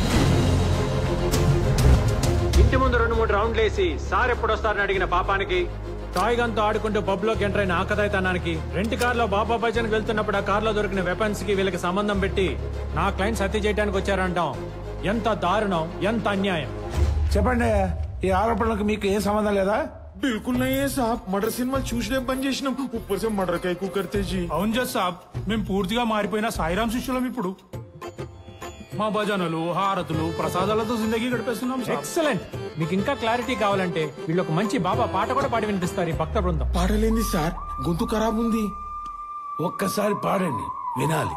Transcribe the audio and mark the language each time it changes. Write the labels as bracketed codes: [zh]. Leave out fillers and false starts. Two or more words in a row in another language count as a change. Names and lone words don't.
[te] ఇంటి ముందు 2-3 రౌండ్లు వేసి సార్ ఎప్పుడు వస్తారని అడిగిన పాపానికి, [en] toy gun [te] తో ఆడుకుంటూ పబ్ లోకి ఎంటర్ అయిన ఆకతాయితనానికి, [en] rent car [te] లో బాబా భజన్ వెళ్తున్నప్పుడు ఆ కార్ లో దొరికిన వెపన్స్ కి వీళ్ళకి సంబంధం పెట్టి నా క్లయింట్స్ హత్య చేయడానికి వచ్చారంటాం. ఎంత దారుణం, ఎంత అన్యాయం. చెప్పండి, ఈ ఆరోపణలకు మీకు ఏం సంబంధం లేదా? [hi] बिल्कुल नहीं है साहब. [en] murder cinema [te] చూసినే పని చేసినాం. [hi] ऊपर से मर्डर कैकू करते जी. [te] అవును జస్ సాబ్, మేము పూర్తిగా మారిపోయిన సాయిరామ్ శిష్యులం. ఇప్పుడు మా భజనలు, హారతులు, ప్రసాదాలతో జిందగీ గడిపేస్తున్నాం. ఎక్సలెంట్. మీకు ఇంకా క్లారిటీ కావాలంటే వీళ్ళు ఒక మంచి బాబా పాట కూడా పాడి వినిపిస్తారు ఈ భక్త బృందం. పాడలేంది సార్, గొంతు ఖరాబ్ ఉంది. ఒక్కసారి పాడండి, వినాలి.